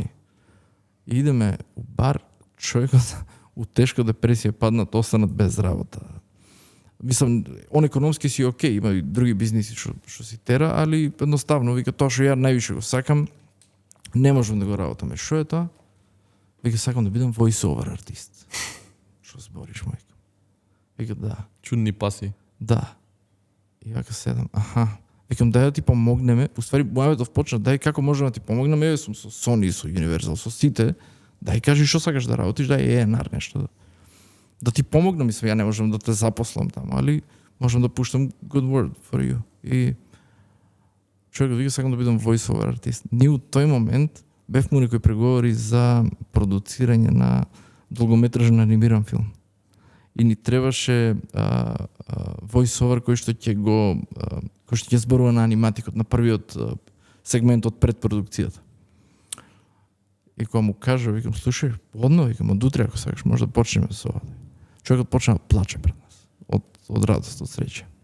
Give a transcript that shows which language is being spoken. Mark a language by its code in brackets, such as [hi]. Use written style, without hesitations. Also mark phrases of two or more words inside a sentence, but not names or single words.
[mk] И идеме у бар, човекот у тешка депресија паднат, останат без работа. Мислам, он економски си окей, има и други бизниси што си тера, али едноставно вика тоа што ја највише го сакам, не можам да го работам. Што е тоа? Вика сакам да бидам voice-over артист. Што збориш, мајка? Вика да. Чудни паси. Да. И вака седам. Викам дај да ти помогнеме. Уствари мојавето почна, дај како можеме да ти помогнеме, сум со Sony, со Universal, со сите. Дај кажи што сакаш да работиш, дај ENR нешто. Да ти помогнам, мислам, ја не можам да те запослам таму, али можам да пуштам [en] good word for you. [mk] И човекот вика сакам да бидам voice-over артист. Ние у тој момент бевме некои преговори за продуцирање на долгометражен анимиран филм. И ни требаше voice-over кој што ќе зборува на аниматикот, на првиот сегмент од предпродукцијата. И кога му кажа, викам, слушај, одно, викам, од утре, ако сакаш, може да почнеме со ова. Човекот почна да плаче пред нас, од радост, од среќа.